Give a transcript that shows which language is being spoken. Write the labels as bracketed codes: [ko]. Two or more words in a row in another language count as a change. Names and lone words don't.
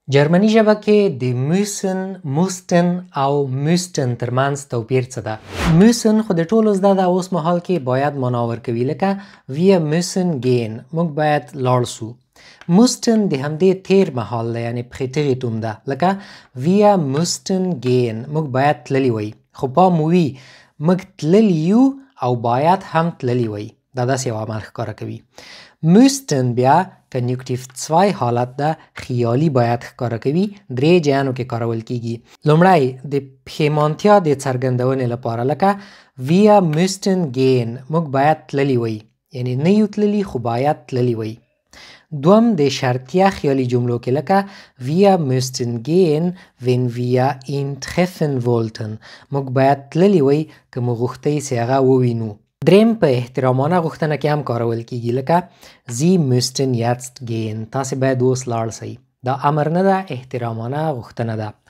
[ps] جرمني ژبه کې د موسن، موستن او موستن ترمنځ توپیر څه ده؟ موسن خو د ټولو زده ده، اوس مهال کې باید معنا ورکوي، لکه [de] wir müssen gehen، [ps] موږ باید لاړ سو. موستن د همدې تیر مهال ده، یعنی پخې تغې توم ده، لکه [de] wir müssten gehen، [ps] موږ باید تللی وی. خو پام وي موږ تللی یو او باید هم تللی وی، دا داسې یو عمل ښکاره کوي. موستن بیا کنیوکتیف 2 حالت ده، خیالي باید ښکاره کوي، درې جهانو کې کارول کیږي. لومړی د پښیمانتیا د څرګندونې لپاره، لکه [de] wir müssten gehen، [ps] موږ باید تللی وی، یعنی نه یو تللی خو باید تللی وی. دوم د شرطیه خیالي جملو کې، لکه [de] wir müssten gehen wenn wir ihn treffen wollten، [ps] موږ باید تللی وی که مو غوښتی چې هغه ووینو. دریم په احترامانه غوښتنه کې هم کارول کیږي، لکه [de] Sie müssten jetzt gehen، [ps] تاسې باید اوس لاړ شئ. دا امر نه ده، احترامانه غوښتنه ده.